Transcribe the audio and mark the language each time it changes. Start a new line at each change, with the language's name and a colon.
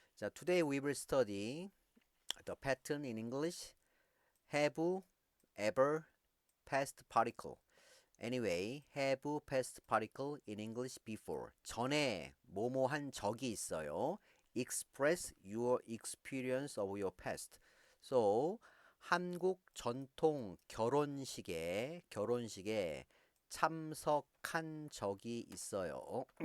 English: 자, today we will study the pattern in English. Have, ever, past particle. Anyway, have past particle in English before.
Korean: 전에 뭐뭐 한 적이 있어요.
English: Express your experience of your past.
Korean: So, 한국 전통 결혼식에 참석한 적이 있어요.